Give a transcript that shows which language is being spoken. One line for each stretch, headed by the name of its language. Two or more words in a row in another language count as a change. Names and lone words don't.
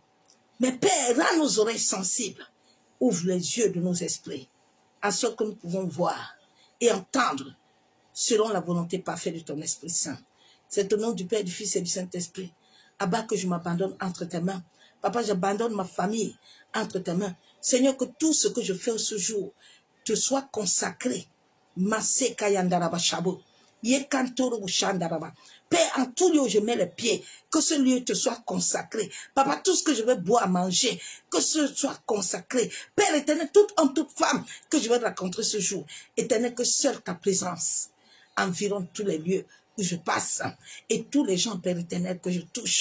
French: Mais Père, rends nos oreilles sensibles, ouvre les yeux de nos esprits, en sorte que nous pouvons voir et entendre selon la volonté parfaite de ton Esprit Saint. C'est au nom du Père, du Fils et du Saint-Esprit. Abba, que je m'abandonne entre tes mains. Papa, j'abandonne ma famille entre tes mains. Seigneur, que tout ce que je fais ce jour te soit consacré. Masse kayandaraba shabo. Yekantoro bushandaraba. Père, en tout lieu où je mets les pieds, que ce lieu te soit consacré. Papa, tout ce que je vais boire, manger, que ce soit consacré. Père éternel, toute homme, toute femme que je vais rencontrer ce jour, éternel, que seule ta présence environne tous les lieux où je passe et tous les gens, Père éternel, que je touche.